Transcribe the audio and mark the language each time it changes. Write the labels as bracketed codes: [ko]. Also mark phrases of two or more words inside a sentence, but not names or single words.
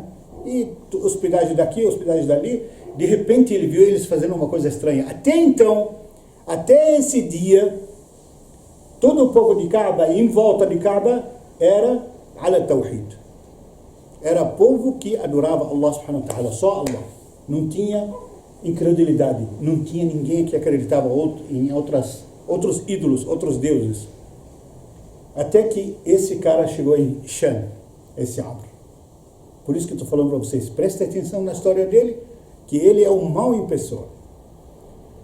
[pt] E hospedagem daqui, hospedagem dali. De repente ele viu eles fazendo uma coisa estranha. Até então, até esse dia, todo o povo de Kaaba, em volta de Kaaba, era [ar] على توحيد. [pt] Era povo que adorava Allah [ar] سبحانه وتعالى, [pt] só Allah. Não tinha incredulidade, não tinha ninguém que acreditava em outros ídolos, outros deuses. Até que esse cara chegou em Sham, esse Amr. Por isso que eu estou falando para vocês, prestem atenção na história dele, que ele é o mal em pessoa.